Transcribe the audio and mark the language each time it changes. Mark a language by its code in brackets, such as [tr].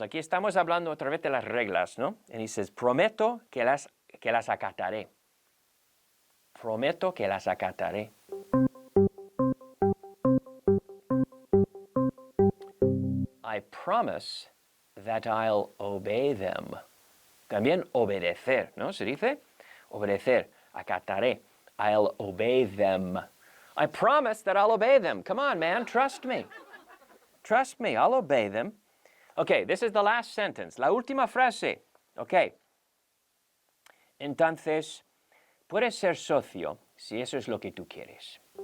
[es] Aquí estamos hablando otra vez de las reglas, ¿no? [en] And he says, [es] prometo que las acataré. Prometo que las acataré. [en] I promise that I'll obey them. [es] También obedecer, ¿no? Se dice obedecer, acataré. [en] I'll obey them. I promise that I'll obey them. Come on, man, trust me. Trust me, I'll obey them. Okay, this is the last sentence. [es] La última frase. Okay. Entonces, puedes ser socio si eso es lo que tú quieres.